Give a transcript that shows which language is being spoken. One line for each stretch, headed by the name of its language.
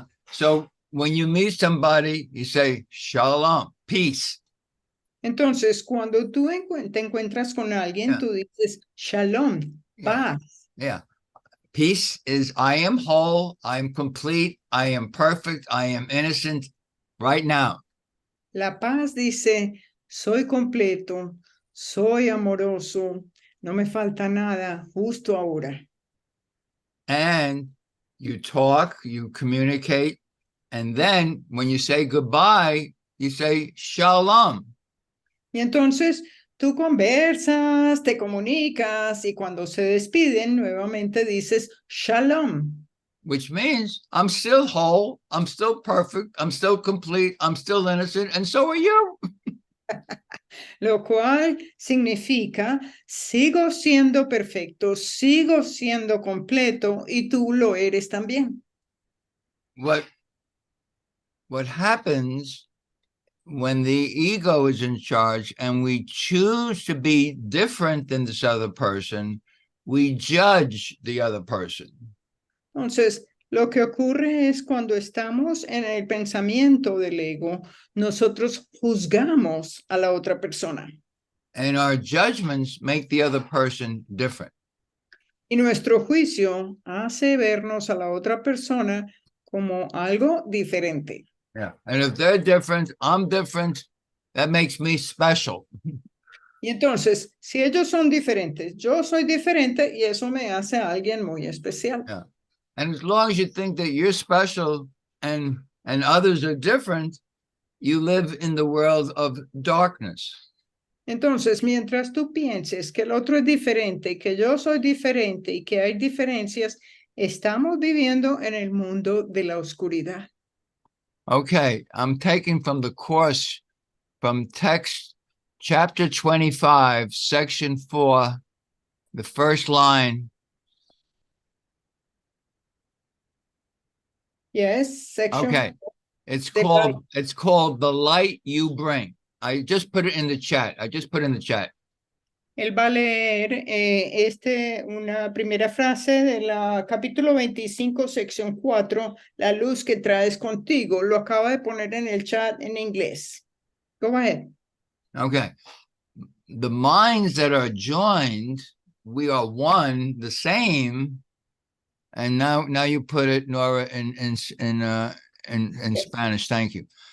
English: So when you meet somebody, you say, Shalom, peace.
Spanish: Entonces, cuando tú te encuentras con alguien, tú dices, Shalom, paz.
English: Yeah. Peace is, I am whole, I am complete, I am perfect, I am innocent right now.
Spanish: La paz dice, soy completo, soy amoroso, no me falta nada, justo ahora.
English: And you talk, you communicate, and then when you say goodbye, you say shalom.
Spanish: Y entonces tú conversas, te comunicas, y cuando se despiden, nuevamente dices shalom.
English: Which means I'm still whole, I'm still perfect, I'm still complete, I'm still innocent, and so are you.
Spanish: Lo cual significa, sigo siendo perfecto, sigo siendo completo, y tú lo eres también.
English: What happens when the ego is in charge and we choose to be different than this other person, we judge the other person.
Spanish: Entonces, lo que ocurre es cuando estamos en el pensamiento del ego, nosotros juzgamos a la otra persona.
English: And our judgments make the other person different.
Spanish: Y nuestro juicio hace vernos a la otra persona como algo diferente.
English: Yeah. And if they're different, I'm different, that makes me special.
Spanish: Y entonces, si ellos son diferentes, yo soy diferente y eso me hace a alguien muy especial.
English: Yeah. And as long as you think that you're special and others are different, you live in the world of darkness.
Spanish: Entonces, mientras tú pienses que el otro es diferente, que yo soy diferente y que hay diferencias, estamos viviendo en el mundo de la oscuridad.
English: Okay, I'm taking from the course from text chapter 25, section 4, the first line. Yes, section. Okay, it's called The Light You Bring. I just put it in the chat.
Spanish: Él va a leer una primera frase de la capítulo 25, sección 4, la luz que traes contigo. Lo acaba de poner en el chat en inglés.
English: Go ahead. Okay. The minds that are joined, we are one, the same. And now you put it, Nora, in Spanish. Thank you.